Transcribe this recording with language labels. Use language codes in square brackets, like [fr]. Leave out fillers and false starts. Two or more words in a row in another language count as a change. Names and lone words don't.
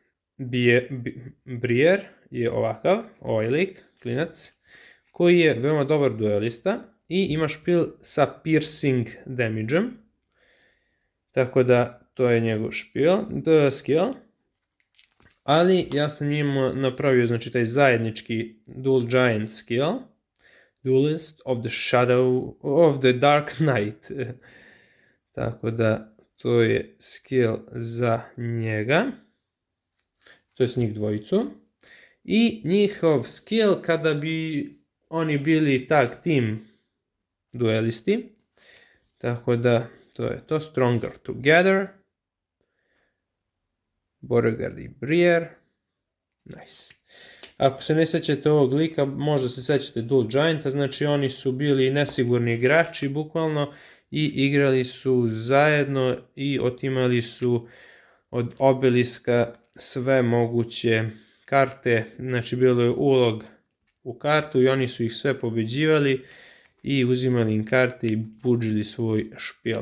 [sr] Briere je ovakav, ovaj lik, klinac, koji je veoma dobar duelista i ima špil sa [en] piercing damage-em. [sr] Tako da to je njegov skill. Ali ja sam njima napravio, znači, taj zajednički Dual Giant skill. Duelist of the Shadow of the Dark Knight. Tako da to je skill za njega. To je s njih dvojicu. I njihov skill kada bi oni bili [en] tag team [sr] duelisti. Tako da to je to. Stronger Together. Beauregard i Briere. Nice. Ako se ne sećate ovog lika, možda se sećate Dual Gianta, znači oni su bili nesigurni igrači, bukvalno, i igrali su zajedno i otimali su od obeliska sve moguće karte, znači bilo je ulog u kartu i oni su ih sve pobeđivali i uzimali im karte i budžili svoj špil.